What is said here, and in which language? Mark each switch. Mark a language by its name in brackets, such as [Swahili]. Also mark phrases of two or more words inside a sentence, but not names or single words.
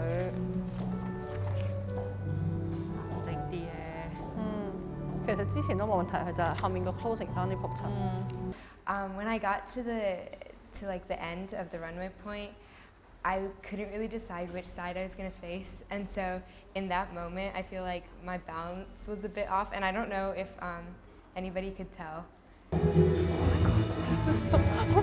[Cantonese] 靜啲嘅。其實之前都冇問題，佢就係後面個 closing 爭啲仆親。 [English] When I got to like the end of the runway point, I couldn't really decide which side I was going to face, and so in that moment, I feel like my balance was a bit off, and I don't know if anybody could tell. This is so tough.